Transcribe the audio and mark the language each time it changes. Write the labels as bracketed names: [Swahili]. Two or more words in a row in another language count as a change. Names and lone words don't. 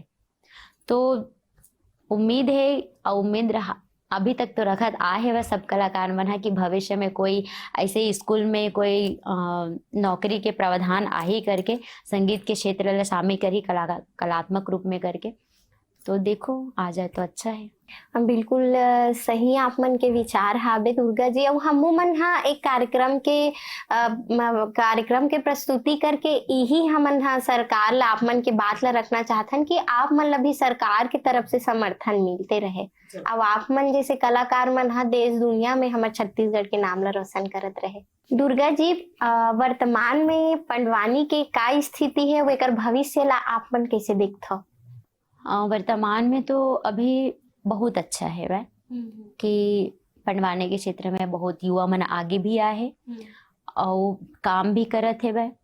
[Chhattisgarhi] तो उम्मीद है और उम्मीद रहा अभी तक तो रखत आ है वह सब कलाकार मन है कि भविष्य में कोई ऐसे स्कूल में कोई नौकरी के प्रावधान आ ही करके संगीत के क्षेत्र में शामिल करी कलात्मक रूप में करके, तो देखो आ जाए तो अच्छा है। बिल्कुल सही आप मन के विचार हाबे दुर्गा जी। और हमू मन हा एक कार्यक्रम के प्रस्तुति करके यही हमन हा सरकार ला आप मन के बात ला रखना चाहथन कि आप मन ला भी सरकार की तरफ से समर्थन मिलते रहे। अब आप मन जैसे कलाकार मन हा देश दुनिया में हमारे छत्तीसगढ़ के नाम ला रोशन करत रहे। दुर्गा जी, वर्तमान में पंडवानी के का स्थिति है, वो भविष्य ला आप मन कैसे देखते? वर्तमान में तो अभी बहुत अच्छा है वह कि पंडवानी के क्षेत्र में बहुत युवा मन आगे भी आए हैं और काम भी करत है वह।